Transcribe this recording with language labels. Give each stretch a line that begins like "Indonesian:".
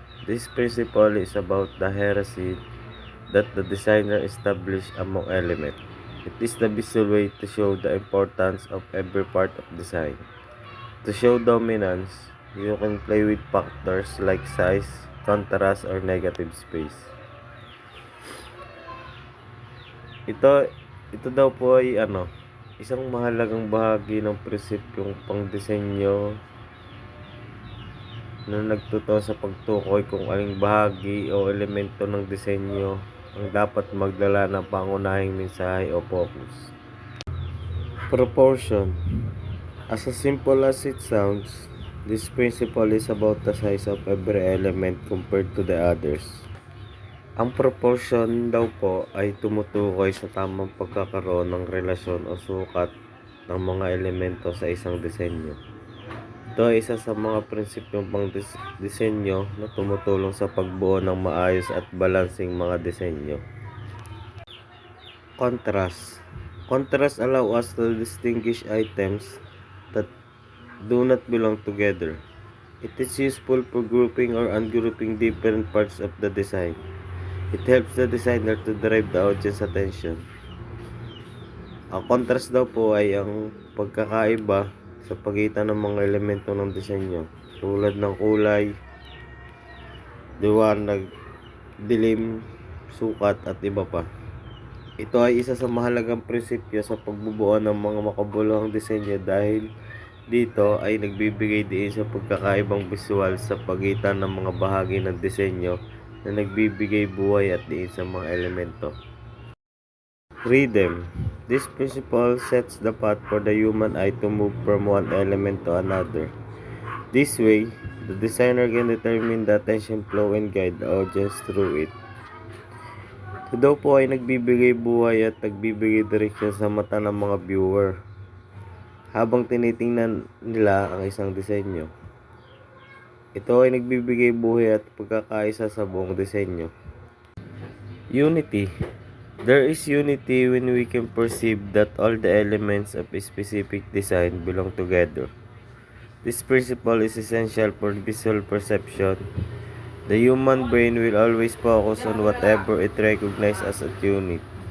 English: This principle is about the hierarchy that the designer established among elements. It is the visual way to show the importance of every part of design. To show dominance, you can play with factors like size, contrast, or negative space.
Filipino: Ito daw po ay isang mahalagang bahagi ng prinsipyong pangdisenyo na nagtuto sa pagtukoy kung aling bahagi o elemento ng disenyo ang dapat magdala ng pangunahing mensahe o focus.
English: Proportion. As simple as it sounds, this principle is about the size of every element compared to the others.
Filipino: Ang proportion daw po ay tumutukoy sa tamang pagkakaroon ng relasyon o sukat ng mga elemento sa isang disenyo. Ito ay isa sa mga prinsipyong pang-disenyo na tumutulong sa pagbuo ng maayos at balansing mga disenyo.
English: Contrast. Contrast allow us to distinguish items that do not belong together. It is useful for grouping or ungrouping different parts of the design. It helps the designer to drive the audience attention.
Filipino: Ang contrast daw po ay ang pagkakaiba sa pagitan ng mga elemento ng disenyo, tulad ng kulay, liwanag, dilim, sukat at iba pa. Ito ay isa sa mahalagang prinsipyo sa pagbubuo ng mga makabuluhang disenyo dahil dito ay nagbibigay diin sa pagkakaibang visual sa pagitan ng mga bahagi ng disenyo na nagbibigay buhay at diin sa mga elemento.
English: Rhythm. This principle sets the path for the human eye to move from one element to another. This way, the designer can determine the attention flow and guide the audience through it.
Filipino: Ito daw po ay nagbibigay buhay at nagbibigay direksyon sa mata ng mga viewer habang tinitingnan nila ang isang disenyo. Ito ay nagbibigay buhay at pagkakaisa sa buong disenyo.
English: Unity. There is unity when we can perceive that all the elements of a specific design belong together. This principle is essential for visual perception. The human brain will always focus on whatever it recognizes as a unit.